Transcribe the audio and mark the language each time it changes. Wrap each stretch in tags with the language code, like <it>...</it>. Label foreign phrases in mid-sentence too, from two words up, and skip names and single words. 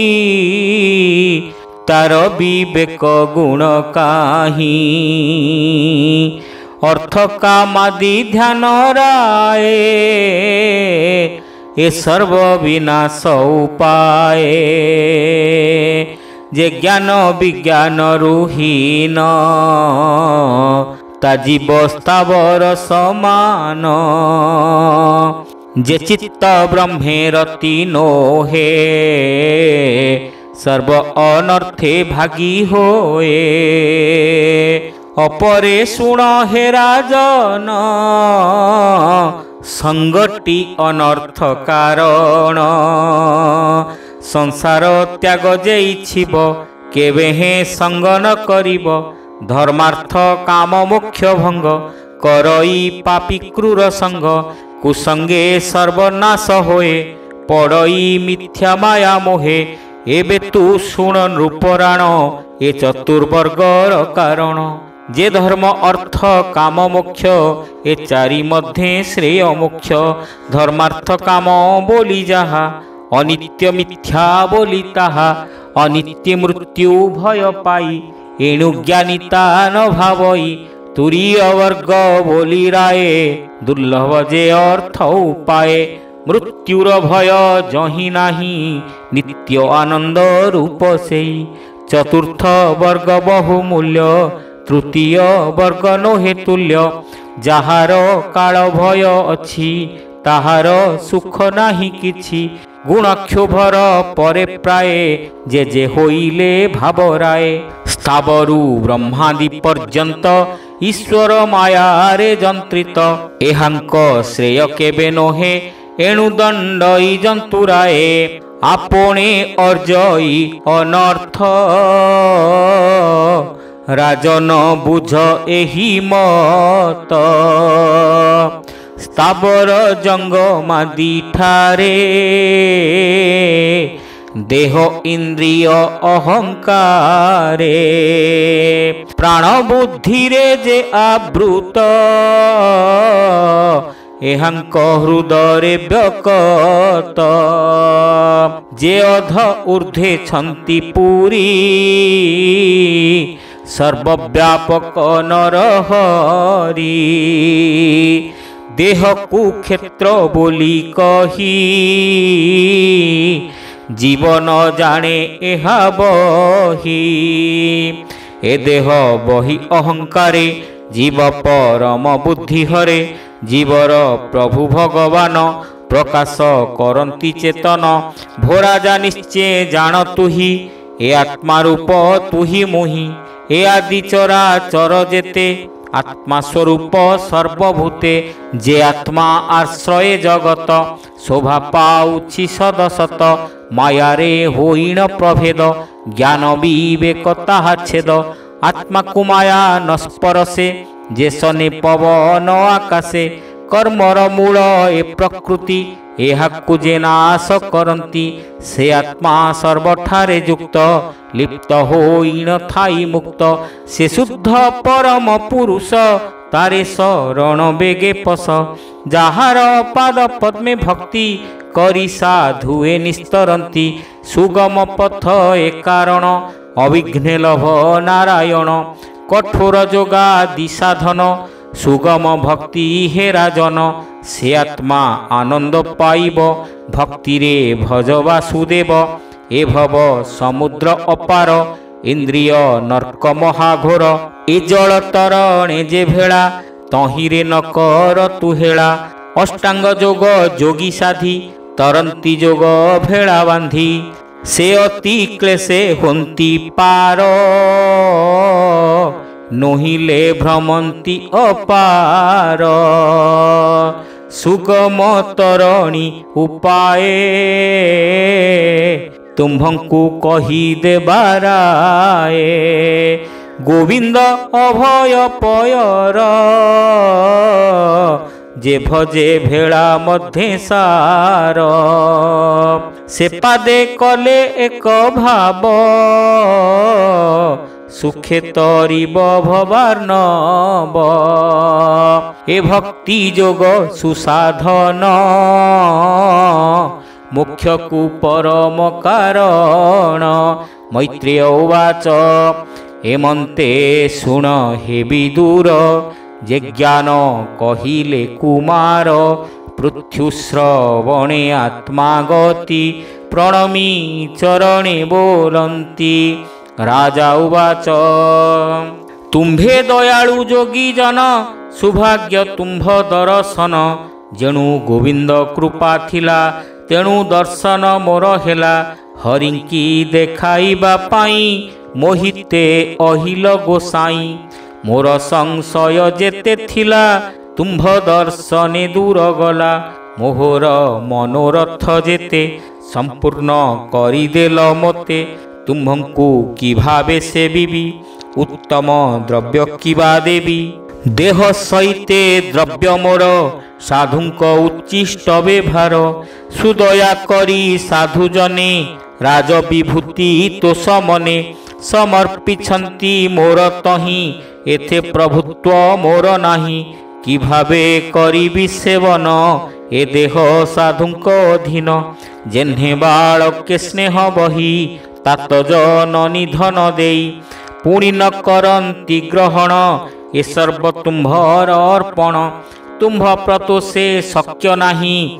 <or>ତାର ବିବେକ ଗୁଣ କାହି ଅର୍ଥ କାମାଦି ଧ୍ୟାନ ରାୟେ ଏ ସର୍ବ ବିନାଶ ଉପାୟେ ଯେ ଜ୍ଞାନ ବିଜ୍ଞାନ ରୁହୀନ ତା ଜୀବ ସ୍ଥାବର ସମାନ ଯେ ଚିତ୍ତ ବ୍ରହ୍ମେ ରତି ନୋହେ ସର୍ବ ଅନର୍ଥେ ଭାଗୀ ହୋଏ। ଅପରେ ଶୁଣ ହେ ରାଜନ ସଂଗତି ଅନର୍ଥ କାରଣ। ସଂସାର ତ୍ୟାଗ ଜେଇଛିବ କେବେ ହେ ସଂଗ ନ କରିବ। ଧର୍ମାର୍ଥ କାମ ମୋକ୍ଷ ଭଂଗ କରଈ ପାପୀ କ୍ରୂର ସଂଗ। କୁସଂଗେ ସର୍ବନାଶ ହୋଏ ପଡ଼ଈ ମିଥ୍ୟା ମାୟା ମୋହେ। ଏବେ ତୂ ଶୁଣ ନୃପରାଣ ଏ ଚତୁର୍ବର୍ଗର କାରଣ। ଜେ ଧର୍ମ ଅର୍ଥ କାମ ମୋକ୍ଷ ଏ ଚାରି ମଧ୍ୟେ ଶ୍ରେୟ ମୋକ୍ଷ। ଧର୍ମାର୍ଥ କାମ ବୋଲୀ ଜାହା ଅନିତ୍ୟ ମିଥ୍ୟା ବୋଲୀ ତାହା। ଅନିତ୍ୟ ମୃତ୍ୟୁ ଭୟ ପାଈ ଏଣୁ ଜ୍ଞାନିତା ନ ଭାବଈ। ତୁରୀୟ ବର୍ଗ ବୋଲୀ ରାୟେ ଦୁର୍ଲଭ ଜେ ଅର୍ଥ ଉପାୟେ। ମୃତ୍ୟୁର ଭୟ ଜହି ନାହୀ ନିତ୍ୟ ଆନଂଦ ରୂପ ସେଈ। ଚତୁର୍ଥ ବର୍ଗ ବହୁମୂଲ୍ୟ ତୃତୀୟ ବର୍ଗ ନୋହେ ତୁଲ୍ୟ। ଜାହାର କାଳ ଭୟ ଅଛି ତାହାର ସୁଖ ନାହୀ କିଛି। ଗୁଣକ୍ଷୋଭର ପରେ ପ୍ରାୟ ଜେ ଜେ ହୋଇଲେ ଭାବରାୟ। ସ୍ଥାବରୁ ବ୍ରହ୍ମାଦି ପର୍ୟଂତ ଈଶ୍ୱର ମାୟା ରେ ଜଂତ୍ରିତ। ଏହାଂକ ଶ୍ରେୟ କେବେ ନୋହେ ଏଣୁ ଦଂଡଈ ଜଂତୁରାଏ। ଆପଣେ ଅର୍ଜଈ ଅନର୍ଥ ରାଜନ ବୁଝ ଏହି ମତ। ସ୍ଥାବର ଜଂଗମାଦି ଠାରେ ଦେହ ଇଂଦ୍ରିୟ ଅହଂକାରେ। ପ୍ରାଣ ବୁଦ୍ଧି ରେ ଜେ ଆବୃତ ଏହାଂକ ହୃଦୟ ବ୍ୟକତ। ଜେ ଅଧ ଊର୍ଦ୍ଧ୍ୱେ ଛନ୍ତି ପୁରୀ ସର୍ବବ୍ୟାପକ ନରହରି। ଦେହ କୁକ୍ଷେତ୍ର ବୋଲୀ କହୀ ଜୀବନ ଜାନେ ଏହା ବହୀ। ଏ ଦେହ ବହୀ ଅହଂକାରେ ଜୀବ ପରମ ବୁଦ୍ଧି ହରେ। ଜୀବର ପ୍ରଭୁ ଭଗବାନ ପ୍ରକାଶ କରଂତୀ ଚେତନ। ଭୋରାଜା ନିଶ୍ଚୟ ଜାନ ତୁହୀ ଏ ଆତ୍ମା ରୂପ ତୁହୀ ମୁହୀ। ଏ ଆଦି ଚରା ଚର ଜେତେ ଆତ୍ମା ସ୍ୱରୂପ ସର୍ବଭୂତେ। ଜେ ଆତ୍ମା ଆଶ୍ରୟ ଜଗତ ଶୋଭା ପାଉଛି ସଦସତ। ମାୟା ରେ ହୋଇଣ ପ୍ରଭେଦ ଜ୍ଞାନ ବିବେକ ତାହା ଛେଦ। ଆତ୍ମା କୋ ମାୟା ନସ୍ପରସେ ଜେ ସନେ ପବନ ଆକାଶେ। କର୍ମର ମୂଳ ଏ ପ୍ରକୃତି ଏହାକୁ ଜେ ନାଶ କରଂତୀ। ସେ ଆତ୍ମା ସର୍ବଠାରେ ଯୁକ୍ତ ଲିପ୍ତ ହୋଈ ନ ଥାଈ ମୁକ୍ତ। ସେ ଶୁଦ୍ଧ ପରମ ପୁରୁଷ ତାରେ ଶରଣ ବେଗେ ପସ। ଜାହାର ପାଦ ପଦ୍ମେ ଭକ୍ତି କରୀ ସାଧୁଏ ନିସ୍ତରଂତୀ। ସୁଗମ ପଥ ଏ କାରଣ ଅବିଘ୍ନେ ଲଭ ନାରାୟଣ। କଠୋର ଜୋଗା ଦିଶାଧନ ସୁଗମ ଭକ୍ତି ହେ ରାଜନ। ସେ ଆତ୍ମା ଆନଂଦ ପାଇବ ଭକ୍ତି ରେ ଭଜ ବାସୁଦେବ। ଏ ଭବ ସମୁଦ୍ର ଅପାର ଇଂଦ୍ରିୟ ନର୍କ ମହାଘୋର। ଏ ଜଳ ତରଣେ ଜେ ଭେଳା ତହିରେ ନ କର ତୁ ହେଳା। ଅଷ୍ଟାଂଗ ଜୋଗ ଜୋଗୀ ସାଧୀ ତରଂତୀ ଜୋଗ ଭେଳା ବାଂଧୀ। ସେ ଅତି କ୍ଲେଶେ ହୋଂତୀ ପାର ନୋହିଲେ ଭ୍ରମଂତୀ ଅପାର। ସୁଗମ ତରଣୀ ଉପାୟ ତୁମ୍ଭଂକୁ କହୀ ଦେବାରାଏ। ଗୋବିଂଦ ଅଭୟ ପୟର ଜେ ଭଜେ ଭେଡ଼ା ମଧ୍ୟେ ସାର। ସେ ପାଦେ କଲେ ଏକ ଭାବ ସୁଖେ ତରିବ ଭବାର୍ଣ୍ଣବ। ଏ ଭକ୍ତି ଜୋଗ ସୁସାଧନ ମୁଖ୍ୟ କୁ ପରମ କାରଣ। ମୈତ୍ରେୟ ଉବାଚ ଏମନ୍ତେ ଶୁଣ ହେ ବିଦୁର। ଜେ ଜ୍ଞାନ କହିଲେ କୁମାର ପୃଥ୍ୟୁଶ୍ରବଣେ ଆତ୍ମା ଗତି ପ୍ରଣମୀ ଚରଣେ ବୋଲଂତୀ। ରାଜା ଉବାଚ ତୁମ୍ଭେ ଦୟାଳୁ ଜୋଗୀ ଜନ ସୌଭାଗ୍ୟ ତୁମ୍ଭ ଦର୍ଶନ। ଜେଣୁ ଗୋବିଂଦ କୃପା ଥିଲା ତେଣୁ ଦର୍ଶନ ମୋର ହେଲା। ହରିଂକୀ ଦେଖାଇବା ପାଈ ମୋହିତେ ଅହିଲ ଗୋସାଈ ମୋର ସଂଶୟ ଜେତେ ଥିଲା ତୁମ୍ଭ ଦର୍ଶନେ ଦୂର ଗଲା ମୋହର ମନୋରଥ ଜେତେ ସଂପୂର୍ଣ୍ଣ କରିଦେଲ ମତେ ତୁମ୍ଭଂକୁ କି ଭାବେ ସେବିବୀ ଉତ୍ତମ ଦ୍ରବ୍ୟ କିବା ଦେବୀ ଦେହ ସହିତେ ଦ୍ରବ୍ୟ ମୋର ସାଧୁଂକ ଉଚ୍ଚିଷ୍ଟ ବ୍ୟବହାର ସୁଦୟା କରୀ ସାଧୁ ଜନେ ରାଜ ବିଭୂତି ତୋଷ ମନେ ସମର୍ପିଛଂତୀ ମୋର ତହୀ ଏଥେ ପ୍ରଭୁତ୍ୱ ମୋର ନାହୀ କି ଭାବେ କରିବୀ ସେବନ ଏ ଦେହ ସାଧୁଂକ ଅଧୀନ ଜେନ୍ହେ ବାଳକେ ସ୍ନେହ ବହୀ ତାତ ଜନନୀ ଧନ ଦେଈ ପୁଣୀ ନ କରଂତୀ ଗ୍ରହଣ ଏ ସର୍ବ ତୁମ୍ଭର ଅର୍ପଣ ତୁମ୍ଭ ପ୍ରତୋଷେ ଶକ୍ୟ ନାହୀ</or>